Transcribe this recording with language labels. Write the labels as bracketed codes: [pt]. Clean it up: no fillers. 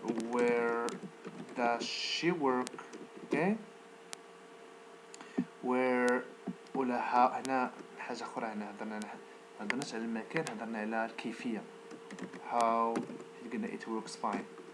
[en] where does she work؟ okay. [ar] where ولا هنا حاجة أخرى، هنا هضرناش على المكان، هضرنا على الكيفية. [en] how قلنا it works fine.